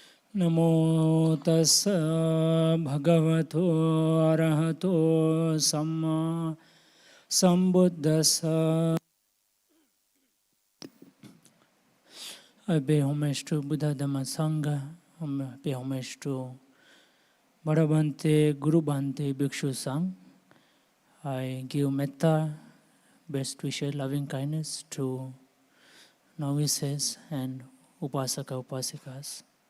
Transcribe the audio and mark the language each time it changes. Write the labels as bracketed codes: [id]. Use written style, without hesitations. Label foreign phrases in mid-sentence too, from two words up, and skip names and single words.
[pi] Namo tassa bhagavato arahato samma sambuddhassa. [en] I pay homage to Buddha Dhamma Sangha. I pay homage to Bhadabhante, Guru Bhante, Bhikkhu Sang. I give metta, best wishes, loving kindness to novices and [pi] upasaka upasikas.